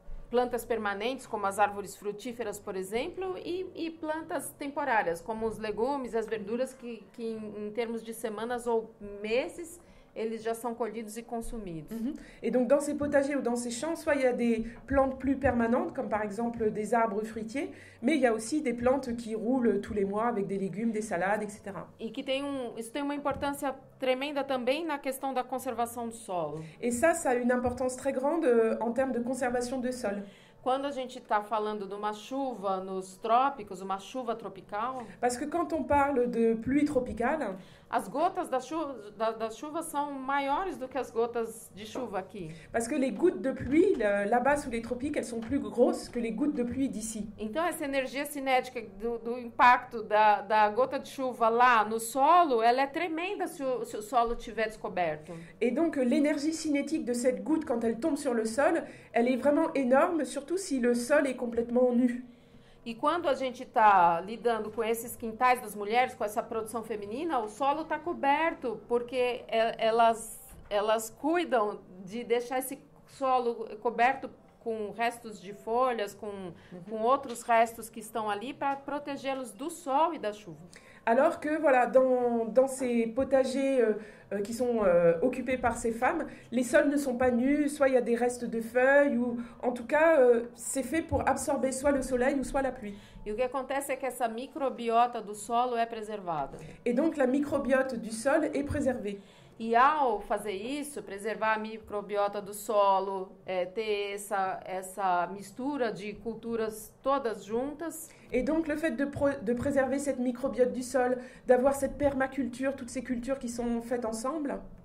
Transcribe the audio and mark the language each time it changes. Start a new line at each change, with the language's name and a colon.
Portuguese: Plantas permanentes, como as árvores frutíferas, por exemplo, e plantas temporárias, como os legumes, as verduras, que em termos de semanas ou meses, eles já são colhidos e consumidos.
French: Et donc dans ces potagers ou dans ces champs, soit il y a des plantes plus permanentes, comme par exemple des arbres fruitiers, mais il y a aussi des plantes qui roulent tous les mois avec des légumes, des salades, etc.
Portuguese: E que isso tem uma importância tremenda também na questão da conservação do solo.
French: Et ça a une importance très grande en termes de conservation de sol.
Portuguese: Quando a gente está falando de uma chuva nos trópicos, uma chuva tropical,
French: Parce que quand on parle de pluie tropicale,
Portuguese: as gotas da chuva são maiores do que as gotas de chuva aqui.
French: parce que les gouttes de pluie, là-bas sous les tropiques, elles sont plus grosses que les gouttes de pluie d'ici.
Portuguese: Então, essa energia cinética do impacto da gota de chuva lá no solo, ela é tremenda se o solo estiver descoberto.
French: Et donc l'énergie cinétique de cette goutte, quand elle tombe sur le sol, elle est vraiment énorme, surtout si le sol est complètement nu.
Portuguese: E quando a gente está lidando com esses quintais das mulheres, com essa produção feminina, o solo está coberto, porque elas cuidam de deixar esse solo coberto com restos de folhas, com outros restos que estão ali, para protegê-los do sol e da chuva.
French: Alors que voilà, dans ces potagers qui sont occupés par ces femmes, les sols ne sont pas nus, soit il y a des restes de feuilles, ou en tout cas c'est fait pour absorber soit le soleil ou soit la pluie.
Portuguese: E o que acontece é que essa microbiota do solo é preservada.
French: Et donc la microbiote du sol est préservée.
Portuguese: E ao fazer isso, preservar a microbiota do solo, ter essa mistura de culturas todas juntas.
French: Et donc le fait de préserver cette microbiote du sol, d'avoir cette permaculture, toutes ces cultures qui sont faites ensemble,